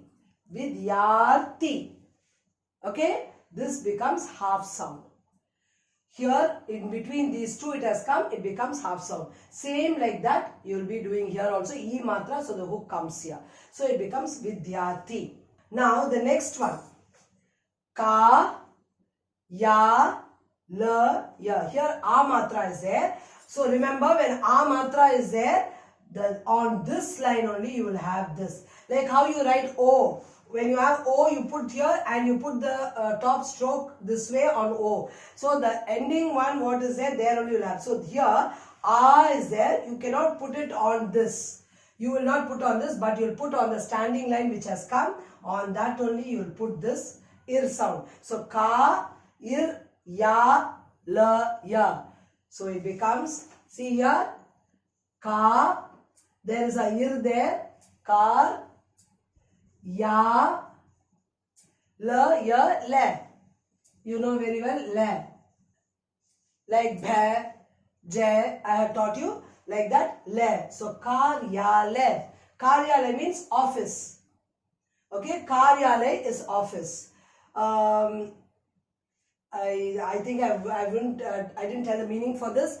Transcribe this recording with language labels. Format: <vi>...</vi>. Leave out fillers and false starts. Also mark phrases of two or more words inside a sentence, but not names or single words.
<en>Vidyarthi. Okay? This becomes half sound. Here in between these two it has come, it becomes half sound. Same like that you will be doing here also. E matra, so the hook comes here. So it becomes Vidyarthi. Now the next one. Ka, ya, la, ya. Here a matra is there. So remember when a matra is there, on this line only you will have this. Like how you write O. When you have O, you put here and you put the top stroke this way on O. So the ending one, what is there, there only you will have. So here, A is there. You cannot put it on this. You will not put on this, but you will put on the standing line which has come. On that only you will put this ir sound. So ka, ir, ya, la, ya. So it becomes, see here, ka, there is a ir there, kar, ya, la, ya, le. You know very well, le. Like bha, jai, I have taught you, like that, le. So karyale. Karyale means office. Okay, karyale is office. I think I didn't tell the meaning for this.</en>